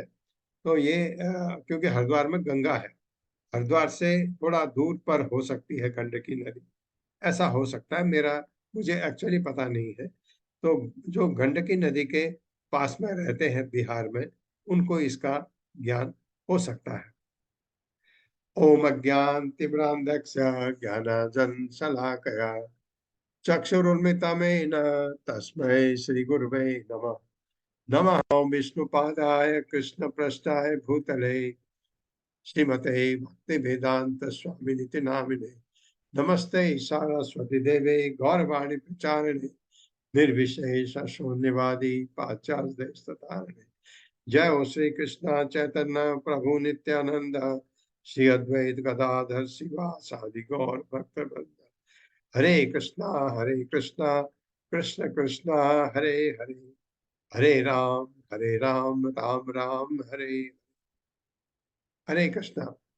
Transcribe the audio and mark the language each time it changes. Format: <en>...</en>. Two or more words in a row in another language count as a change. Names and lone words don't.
<hi>तो ये क्योंकि हरिद्वार में गंगा है, हरिद्वार से थोड़ा दूर पर हो सकती है गंडकी नदी, ऐसा हो सकता है, मेरा मुझे एक्चुअली पता नहीं है। तो जो गंडकी नदी के पास में रहते हैं बिहार में, उनको इसका ज्ञान हो सकता है।</hi> <sa>ओम अज्ञानतिमिरान्धस्य ज्ञानाञ्जनशलाकया चक्षुरुन्मिलितं तस्मै श्रीगुरवे नमः। नमः विष्णुपादाय कृष्णप्रेष्ठाय भूतले श्रीमते भक्तिवेदांत स्वामिनिति नामिने। नमस्ते सरस्वती देवे गौरवाणी प्रचारिणे निर्विशेष शून्यवादी पाश्चात्य। जय हो श्री कृष्ण चैतन्य प्रभु नित्यानंद श्री अद्वैत गदाधर शिवासादि गौर भक्तवृंद। हरे कृष्णा कृष्ण कृष्णा हरे हरे, हरे राम राम राम हरे हरे कृष्णा।</sa>